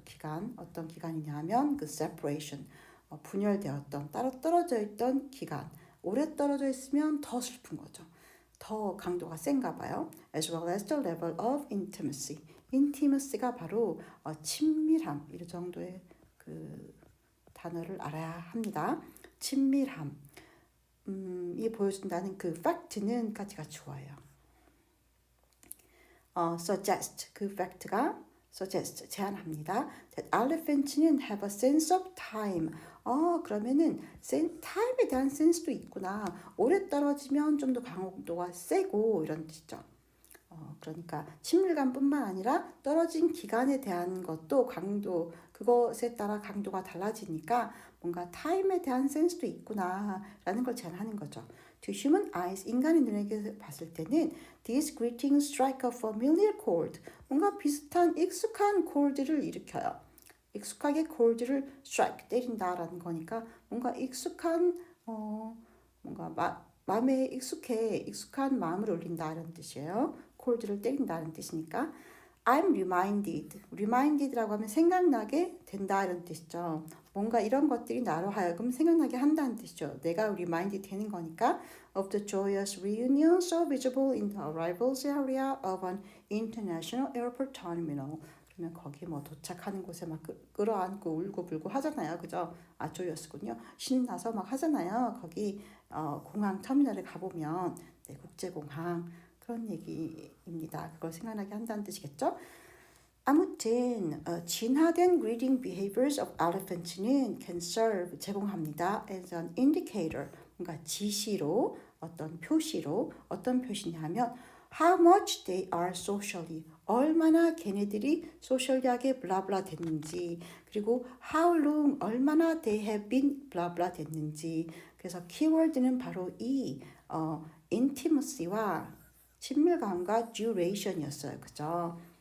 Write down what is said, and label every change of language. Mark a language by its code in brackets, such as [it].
[ko] 기간 어떤 기간이냐면 그 separation 분열되었던 따로 떨어져 있던 기간 오래 떨어져 있으면 더 슬픈 거죠. 더 강도가 센가 봐요. [en] As well as the level of intimacy. [ko] intimacy가 바로 친밀함 이 정도의 그 단어를 알아야 합니다. 친밀함 이 보여준다는 그 fact는 가지가 좋아요. suggest 그 fact가 suggest 제안합니다. [en] That elephants는 have a sense of time. [ko] 그러면은 time에 대한 센스도 있구나. 오래 떨어지면 좀 더 강도가 세고 이런 뜻이죠. 그러니까 친밀감뿐만 아니라 떨어진 기간에 대한 것도 강도 그것에 따라 강도가 달라지니까 뭔가 타임에 대한 센스도 있구나라는 걸 제안하는 거죠. [en] To human eyes, [ko] 인간의 눈에게 봤을 때는 [en] these greetings strike a familiar chord. [ko] 뭔가 비슷한 익숙한 chord를 일으켜요. 익숙하게 chord를 strike, 때린다라는 거니까 뭔가 익숙한 뭔가 마음에 익숙한 마음을 울린다 이런 뜻이에요. chord를 때린다는 뜻이니까 [en] I'm reminded [ko] 라고 하면 생각나게 된다 이런 뜻이죠. 뭔가 이런 것들이 나로 하여금 생각나게 한다는 뜻이죠. 내가 reminded 되는 거니까 [en] of the joyous reunion so visible in the arrivals area of an international airport terminal. [ko] 그러면 거기 뭐 도착하는 곳에 막 끌어안고 울고불고 하잖아요. 그죠? joyous군요. 신나서 막 하잖아요. 거기 공항 터미널에 가보면 네, 국제공항 그런 얘기입니다. 그걸 생각나게 한다는 뜻이겠죠? 아무튼 진화된 [en] greeting behaviors of elephants는 can serve [ko] 제공합니다. as an indicator 뭔가 지시로 어떤 표시냐면 [en] how much they are socially [ko] 얼마나 걔네들이 소셜리하게 블라블라 됐는지 그리고 [en] how long [ko] 얼마나 [en] they have been [ko] 블라블라 됐는지 그래서 키워드는 바로 이 intimacy와 친밀감과 duration이었어요. 그죠?